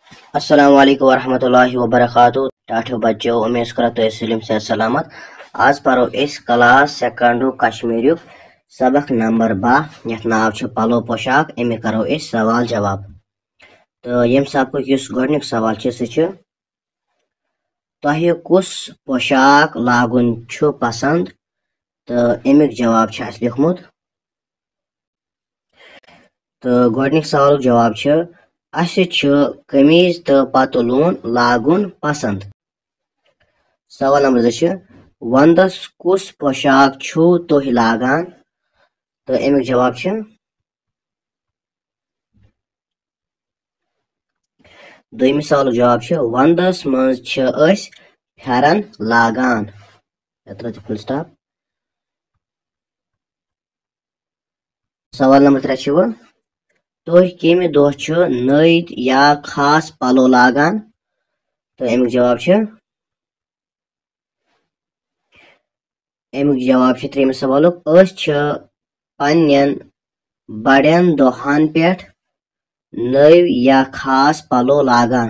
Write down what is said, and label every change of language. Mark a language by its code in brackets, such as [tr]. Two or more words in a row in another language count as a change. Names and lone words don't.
[ar] السلام عليكم ورحمة الله وبركاته. [ks] टाठो बच्चो उम्मीद करो तो सलीम से सलामत। आज पढ़ो इस क्लास सेकंडू कश्मीर सबक नंबर 12 यथ नाव छ पलो पोशाक। अमे करो इस सवाल जवाब। तो यम सबक इस गोडनिक सवाल छ सह तोहे कुस पोशाक लागुन छु पसंद। तो अमिक जवाब छ अस लिखमुत। तो गोडनिक सवाल जवाब छ असे छ कमीज तो पतलून लागुन पसंद। सवाल नंबर 2 छ वंदस कुस पोशाक छु तोह लागान। तो अमिक जवाब छ दोयम सवाल जवाब छ वंदस मंज छ अस फेरन लागान। [en] full stop. [ks] सवाल नंबर 3 छ तोह कमि दह छु नईद या खास पलो लागान। तो अमिक जवाब छ त्रेम सवाल अस छ पन्नन बड़न दोहन पे नव या खास पलो लागान।